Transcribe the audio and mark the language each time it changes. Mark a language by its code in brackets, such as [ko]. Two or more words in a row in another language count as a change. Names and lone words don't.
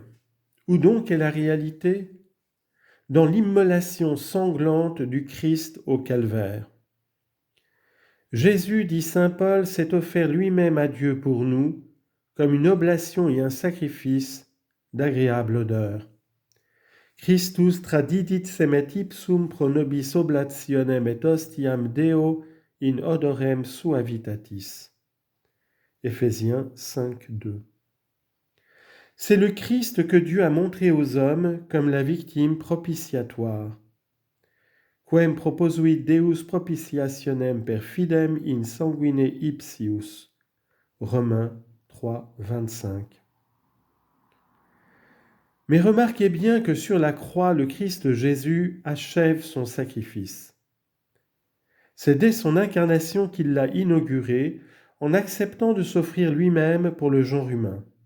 [fr] Où donc est la réalité ? Dans l'immolation sanglante du Christ au calvaire. Jésus, dit saint Paul, s'est offert lui-même à Dieu pour nous, comme une oblation et un sacrifice d'agréable odeur. [la] Christus tradidit semet ipsum pro nobis oblationem et hostiam Deo in odorem suavitatis. [fr] Éphésiens 5, 2. C'est le Christ que Dieu a montré aux hommes comme la victime propitiatoire. [la] Quem proposuit Deus propitiationem per fidem in sanguine ipsius. [fr] Romains 3, 25. Mais remarquez bien que sur la croix, le Christ Jésus achève son sacrifice. C'est dès son incarnation qu'il l'a inauguré en acceptant de s'offrir lui-même pour le genre humain.